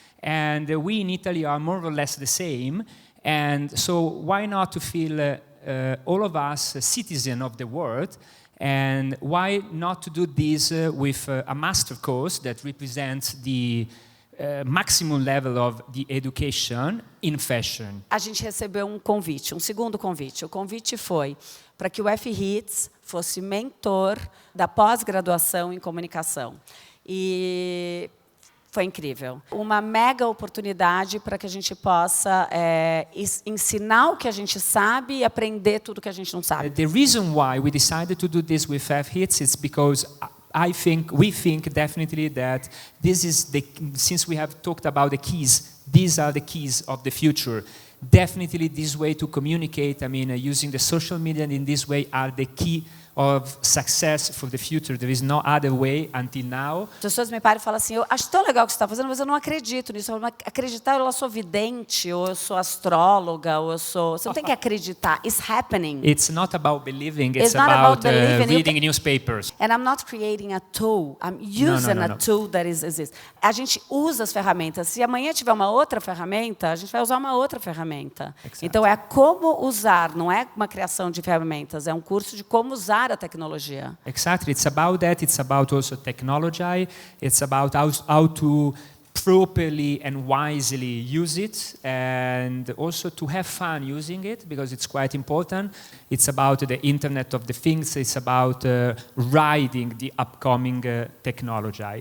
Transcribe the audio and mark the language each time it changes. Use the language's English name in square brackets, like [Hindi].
[English] And we in Italy are more or less the same. And so why not to feel all of us citizens of the world? And why not to do this with a master course that represents the maximum level of the education in fashion? [Portuguese] A gente recebeu um convite, um segundo convite. O convite foi para que o F-HITS fosse mentor da pós-graduação em comunicação. E foi incrível. Uma mega oportunidade para que a gente possa ensinar o que a gente sabe e aprender tudo que a gente não sabe. [English] The reason why we decided to do this with F-HITS is because we think definitely that this is since we have talked about the keys, these are the keys of the future. Definitely this way to communicate, I mean, using the social media in this way are the key of success for the future. There is no other way until now. [Portuguese] As pessoas me param e falam assim, eu acho tão legal o que você está fazendo, mas eu não acredito nisso. Eu não acreditar, eu sou vidente, ou eu sou astróloga, ou eu sou... Você não tem que acreditar. [English] It's happening. It's not about believing, It's it's not about believing. reading newspapers. And I'm not creating a tool. I'm using a tool that exists. [Portuguese] A gente usa as ferramentas. Se amanhã tiver uma outra ferramenta, a gente vai usar uma outra ferramenta. [English] Exactly. [Portuguese] Então, é como usar, não é uma criação de ferramentas, é um curso de como usar a tecnologia. [English] Exactly, it's about that. It's about also technology. It's about how to properly and wisely use it, and also to have fun using it, because it's quite important. It's about the Internet of the Things. It's about riding the upcoming technology.